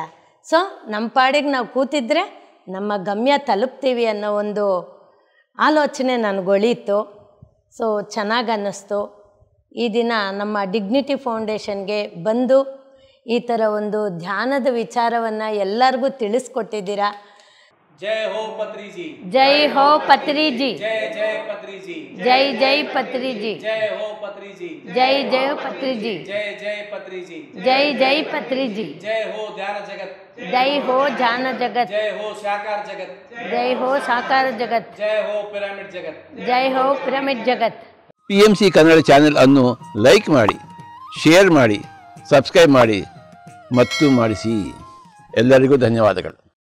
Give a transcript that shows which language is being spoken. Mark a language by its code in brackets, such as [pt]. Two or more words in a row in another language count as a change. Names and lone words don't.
[kn] ಸೊ ನಮ್ಮ ಪಾಡಿಗೆ ನಾವು ಕೂತಿದ್ರೆ ನಮ್ಮ ಗಮ್ಯ ತಲುಪ್ತೀವಿ ಅನ್ನೋ ಒಂದು ಆಲೋಚನೆ ನನಗೊಳೀತು. ಸೊ ಚೆನ್ನಾಗಿ ಅನ್ನಿಸ್ತು. ಈ ದಿನ ನಮ್ಮ ಡಿಗ್ನಿಟಿ ಫೌಂಡೇಶನ್ಗೆ ಬಂದು ಈ ಥರ ಒಂದು ಧ್ಯಾನದ ವಿಚಾರವನ್ನು ಎಲ್ಲರಿಗೂ ತಿಳಿಸ್ಕೊಟ್ಟಿದ್ದೀರಾ. [hi] जय हो पत्री जी, जय हो पत्री जी, जय जय पत्री जी, जय जय पत्री जी, जय हो पत्री जी, जय जय पत्री जी, जय जय पत्री जी, जय जय पत्री जी, जय हो ध्यान जगत, जय हो ध्यान जगत, जय हो साकार जगत, जय हो साकार जगत, जय हो पिरामिड जगत, जय हो पिरामिड जगत. [kn] PMC ಕನ್ನಡ ಚಾನೆಲ್ ಅನ್ನು ಲೈಕ್ ಮಾಡಿ, ಶೇರ್ ಮಾಡಿ, ಸಬ್ಸ್ಕ್ರೈಬ್ ಮಾಡಿ ಮತ್ತು ಮಾಡಿಸಿ. ಎಲ್ಲರಿಗೂ ಧನ್ಯವಾದಗಳು.